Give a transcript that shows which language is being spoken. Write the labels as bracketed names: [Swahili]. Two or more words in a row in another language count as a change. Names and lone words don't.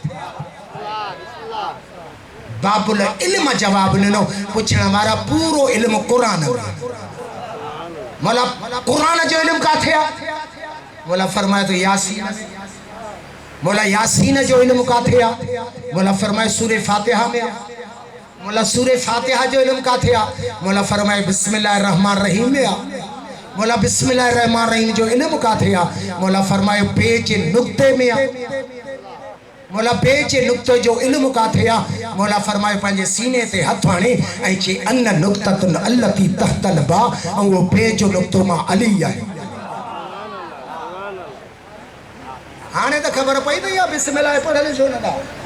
[Sindhi] बाबुल इल्म जवाब ॾिनो, पुछण वारा पूरो इल्मु क़ुर में। मौला क़ुर जो इल्मु काथे आहे? मौला फरमाए तो यासीन। मौला यासीन जो इल्मु काथे आहे? मौला फरमाए सूरे फातिहा में आहे। मौला सूरे फातिहा जो इल्मु काथे आहे? मौला फरमाए [Arabic] بسم الله الرحمن رحيم [Sindhi] में आहे। मौला [Arabic] بسم الله الرحمن رحيم [Sindhi] जो इल्मु काथे आहे? मौला फरमाए पेच नुक्ते में आहे। मौला पेच नुक्ते जो इल्मु काथे आहे? मौला फरमाए पंहिंजे सीने ते हथ हणी ऐं चई [Arabic] أنا النقطة التي تحت الباء, [Sindhi] ऐं उहो पेच जो नुक्तो मां अली आहे। हाणे त ख़बर पई त इहा बिस्मिल्लाह पढ़ियल छो न था?